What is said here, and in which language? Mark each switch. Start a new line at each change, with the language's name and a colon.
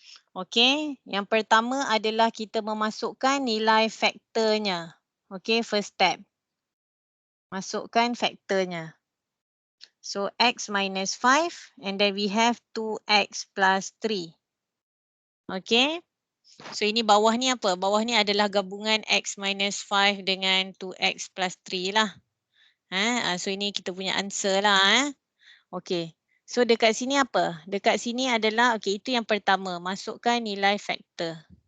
Malay: Okay, yang pertama adalah kita memasukkan nilai faktornya.
English: Okay, first step.
Malay: Masukkan faktornya.
English: So, x minus 5 and then we have 2x plus 3.
Malay: Okay. So, ini bawah ni apa? Bawah ni adalah gabungan x minus 5 dengan 2x plus 3 lah. So, ini kita punya answer lah. Okay. So, dekat sini apa? Dekat sini adalah, okay, itu yang pertama. Masukkan nilai faktor.